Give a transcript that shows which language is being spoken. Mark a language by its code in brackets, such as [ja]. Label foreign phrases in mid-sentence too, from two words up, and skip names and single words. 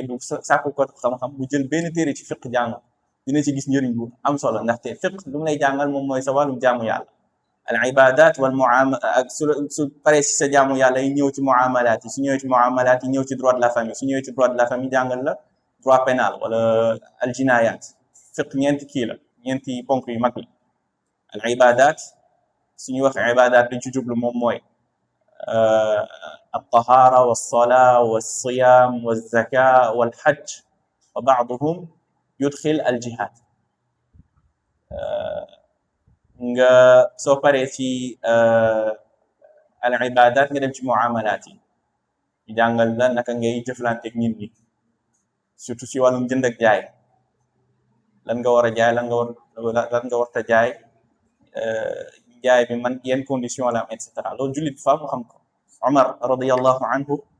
[wo] du sàkku ko xam-xam bu jël benn téere ci fiqh jàng dina ci gis njëriñ bu am solo ndaxte fiqh lu mu lay jàngal moom mooy sa wàllum jaamu yàlla [ar] العبادات والمعاملات [wo] ak su paree si sa jaamu yàlla yi ñëw ci muamalat yi su ñëwee ci muamalat yi ñëw ci [fr] droit de la famille [wo] su ñëwee ci [fr] droit de la famille [wo] jàngal la [fr] droit pénal [wo] wala [ar] الجنايات [wo] fiqh ñeenti kii la ñeenti ponk yu mag la [ar] العبادات [wo] suñuy wax ibadat dañ ci jublu moom mooy [ar] الطهارة والصلاة والصيام والزكاة والحج وبعضهم يدخل الجهاد [wo] nga soo paree ci al ibadat nga dem ci muamalat yi jàngal la naka ngay jëflanteeg nit ñi surtout ci wàllum jënd ak jaay lan nga war a jaay lan nga war ta jaay jaay bi man yenn condition la am [fr] et cetera [wo] loolu jullit bi faa mu xam ko Omar [ar] رضي الله عنه